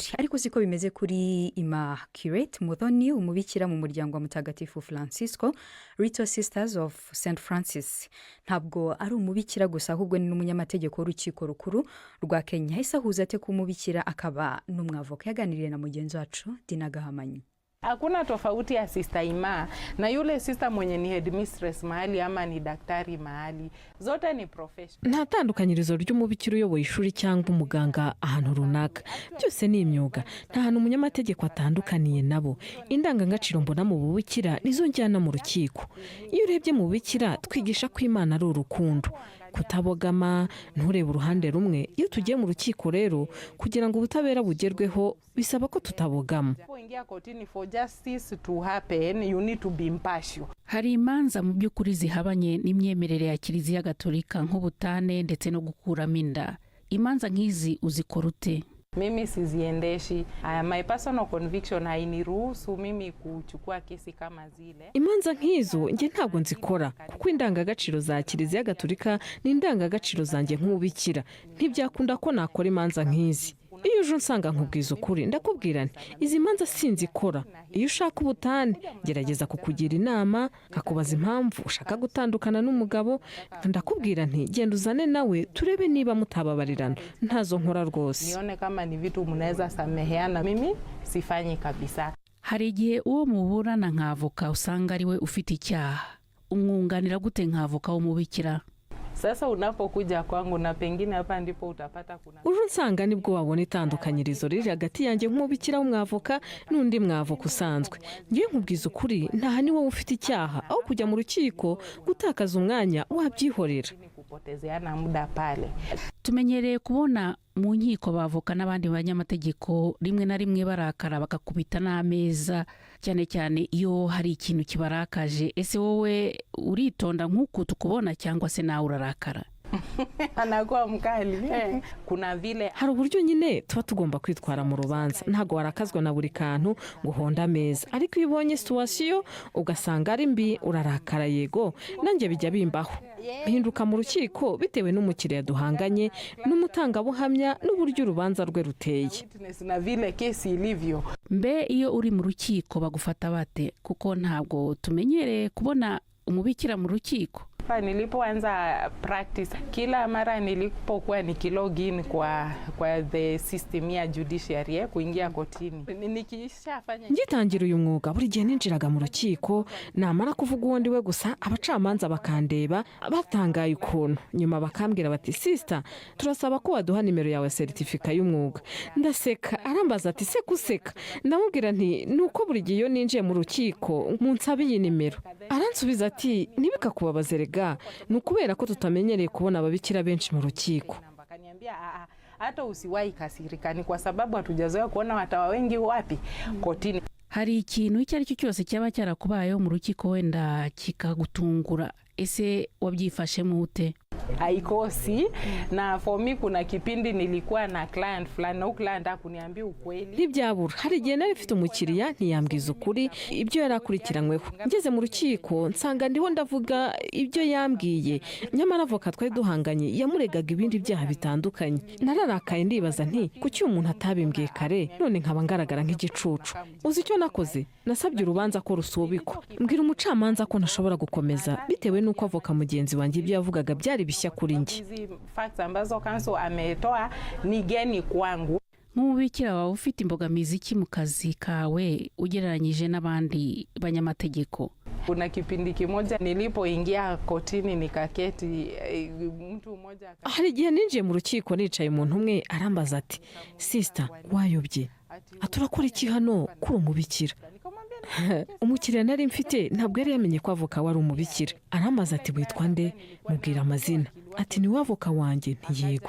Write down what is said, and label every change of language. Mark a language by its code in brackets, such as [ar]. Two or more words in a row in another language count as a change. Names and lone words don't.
[rw] Ariko siko bimeze kuri Immaculate Muthoni, umubikira mu muryango wa Mutagatifu Francisco Little Sisters of St Francis. Ntabwo ari umubikira gusa ahubwo ni n'umunyamategeko w'urukiko rukuru rwa Kenya. Isahuza ate ku mubikira akaba n'umwavoka. Yaganiriye na mugenzi wacu Dina Gahamanyi. [sw] Hakuna tofauti ya sister Ima na yule sister mwenye ni headmistress mahali ama ni daktari mahali, zote ni professional. [rw] Nta tandukanyirizo ry'umubikira uyoboye ishuri cyangwa umuganga ahantu runaka, byose ni imyuga. Nta hantu umunyamategeko atandukaniye nabo. Indangagaciro mbona mu bubikira nizo njyana mu rukiko. Iyo urebye mu bubikira twigisha ko Imana ari urukundo, kutabogama, nturebe uruhande rumwe. Iyo tugiye mu rukiko rero kugira ngo ubutabera bugerweho bisaba ko tutabogama. Hari imanza mu by'ukuri zihabanye n'imyemerere ya Kiliziya Gatolika nk'ubutane ndetse no gukuramo inda. Imanza nk'izi uzikora ute? [sw] Mimi siziendeshi. [en] My personal conviction [sw] hainiruhusu mimi kuchukua kesi kama zile. [rw] Imanza nk'izo nge ntabwo nzikora kuko indangagaciro za Kiliziya Gatolika ni indangagaciro zanjye nk'ubikira. Ntibyakunda ko nakora imanza nk'izi. Iyo uje unsanga nkubwiza ukuri ndakubwira nti izi manza sinzikora. Iyo ushaka ubutane gerageza kukugira inama, nkakubaza impamvu ushaka gutandukana n'umugabo, ndakubwira nti genda uzane nawe turebe niba mutababarirana. Ntazo nkora rwose. [sw] Nione kama ni vitu mnaweza sameheana, mimi sifanyi kabisa. [rw] Hari igihe uwo muburana nk'avoka usanga ari we ufite icyaha, umwunganira gute nk'avoka w'umubikira? [sw] Sasa unapokuja kwangu na pengine hapa ndipo utapata kuna [rw] uje unsanga nibwo wabona itandukanyirizo riri hagati yanjye nk'umubikira w'umwavoka n'undi mwavoka usanzwe. Ngiye nkubwiza ukuri nta ni wowe ufite icyaha, aho kujya mu rukiko gutakaza umwanya wabyihorera. [sw] kupotezeana muda pale. [rw] tumenyereye kubona mu nkiko bavoka n'abandi banyamategeko rimwe na rimwe barakara bakakubita n'ameza cyane cyane iyo hari ikintu kibarakaje. Ese wowe uritonda nk'uko tukubona cyangwa se nawe urarakara? [sw] Anakuwa mkali. Kuna vile [rw] hari uburyo nyine tuba tugomba kwitwara mu rubanza, ntago warakazwa na buri kantu ngo honda ameza, ariko iyo ubonye situation ugasanga ari mbi urarakara. Yego nanjye bijya bimbaho, bihinduka mu rukiko bitewe n'umukiriya duhanganye n'umutangabuhamya n'uburyo urubanza rwe ruteye. [sw] na vile kesi ilivyo. [rw] Mbe iyo uri mu rukiko bagufata bate? Kuko ntabwo tumenyereye kubona umubikira mu rukiko. [sw] Nilipoanza practice, kila mara nilipokuwa nikilogin kwa [en] the system [sw] ya judiciary kuingia kotini, nikishafanya [rw] ngitangira uyu mwuga buri gihe ninjiraga mu rukiko, namara kuvuga uwo ndiwe gusa abacamanza bakandeba batangaye ukuntu, nyuma bakambwira bati sister turasaba ko waduha nimero yawe certificate y'umwuga. Ndaseka, arambaza ati se guseka? Ndamubwira nti nuko buri gihe iyo ninjiye mu rukiko munsabe iyi nimero. Aransubiza ati nibika kubabazerega, nukubera ko tutamenyereye kubona ababikira benshi mu rukiko. [sw] Akaniambia hata usiwahi kasirika, ni kwa sababu hatujazoea kuona watawa wengi wapi kotini. [rw] Hari ikintu icyo ari cyo cyose cyaba cyarakubayeho mu rukiko wenda kikagutungura, ese wabyifashemo ute? [sw] Haikosi, na [en] for me [sw] kuna kipindi nilikuwa na client fulani na client akuniambia ukweli. [rw] Ntibyabura, hari igihe nari mfite umukiriya ntiyambwiza ukuri ibyo yarakurikiranyweho. Ngeze mu rukiko nsanga ndiho ndavuga ibyo yambwiye, nyamara avoka twari duhanganye yamuregaga ibindi byaha bitandukanye. Nararakaye ndibaza nti kuki umuntu atabimbwiye kare, none nkaba ngaragara nk'igicucu. Uzi icyo nakoze? Nasabye urubanza ko rusubikwa, mbwira umucamanza ko ntashobora gukomeza bitewe n'uko avoka mugenzi wanjye ibyo yavugaga byari bishya kuri njye. [sw] Facts ambazo counsel ametoa ni geni kwangu. [rw] Nk'umubikira wawe ufite imbogamizi ki mu kazi kawe ugereranyije n'abandi banyamategeko? [sw] Kuna kipindi kimoja nilipoingia kotini nikaketi, mtu mmoja [rw] hari igihe ninjiye mu rukiko nicaye umuntu umwe arambaza ati sister wayobye, aturakora iki hano kuri umubikira? Umukiriya nari mfite ntabwo yari yamenye ko avoka wari umubikira. Arambaza ati witwa nde? Mubwira amazina. Ati ni wavoka wanjye? Ntiyego.